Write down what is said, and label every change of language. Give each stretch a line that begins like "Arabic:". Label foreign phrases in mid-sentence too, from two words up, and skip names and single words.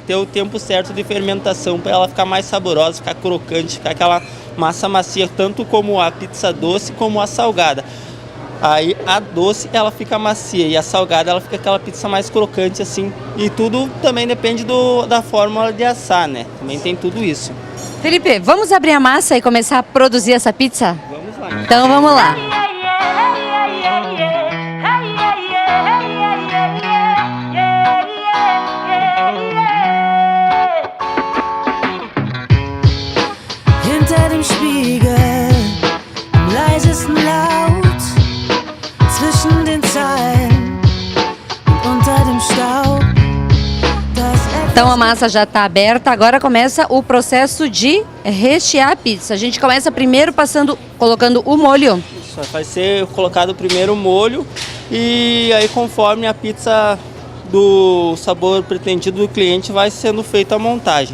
Portuguese: Ter o tempo certo de fermentação para ela ficar mais saborosa, ficar crocante, ficar aquela massa macia, tanto como a pizza doce como a salgada. Aí a doce ela fica macia e a salgada ela fica aquela pizza mais crocante assim. E tudo também depende da fórmula de assar, né? Também tem tudo isso. Felipe, vamos abrir a massa e começar a produzir essa pizza? Vamos lá. Então vamos lá.
German: Hinter dem Spiegel, am leisesten laut, zwischen den Zeilen und unter dem Staub.
Portuguese: Então a massa já está aberta, agora começa o processo de rechear a pizza. A gente começa primeiro colocando o molho. Isso, vai ser colocado primeiro o molho e aí conforme a pizza do sabor pretendido do cliente vai sendo feita a montagem.